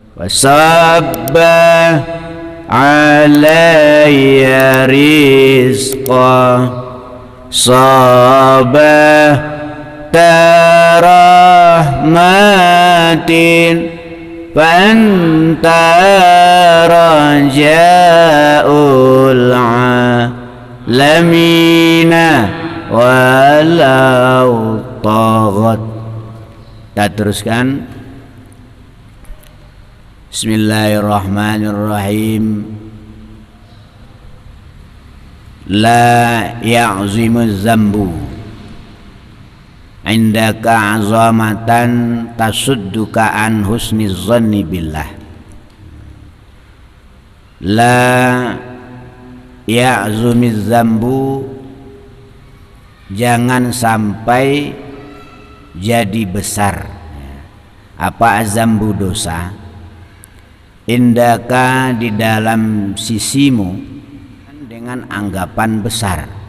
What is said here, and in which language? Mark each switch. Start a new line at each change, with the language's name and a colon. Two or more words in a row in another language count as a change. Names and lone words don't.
Arabic: وصب علي رزقا صابت رحمة فأنت رجاء العالمين ولو طغت.
Indonesian: Kita teruskan.
Arabic: بسم الله الرحمن الرحيم. لا يعظم الذنب عندك عظمة تصدك عن حسن الظن بالله. لا يعظم الذنب,
Indonesian: jangan sampai jadi besar. Apa azambu? Dosa. Indaka, di dalam sisimu, dengan anggapan besar.